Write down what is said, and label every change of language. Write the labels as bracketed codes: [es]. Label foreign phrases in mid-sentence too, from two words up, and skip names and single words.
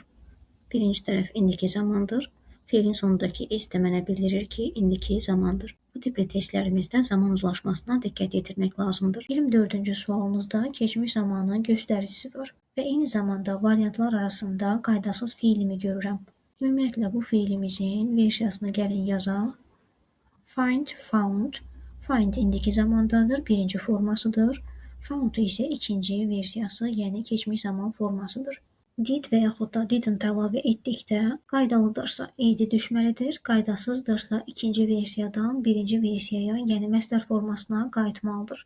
[az] Birinci tərəf indiki zamandır. Feilin sonundakı s də mənə bildirir ki, indiki zamandır. Bu tipli testlərimizdə zaman uzlaşmasına diqqət yetirmək lazımdır. 24-cü sualımızda keçmiş zamanın göstəricisi var və eyni zamanda variantlar arasında qaydasız feilimi görürəm. Ümumiyyətlə, bu feilimizin versiyasını gəlin yazaq. [en] Find, found. [az] Find indiki zamandadır, birinci formasıdır. Found isə ikinci versiyası, yəni keçmiş zaman formasıdır. Did və yaxud da didn't əlavə etdikdə qaydalıdırsa id düşməlidir, qaydasızdırsa ikinci versiyadan birinci versiyaya, yəni məsdər formasına qayıtmalıdır.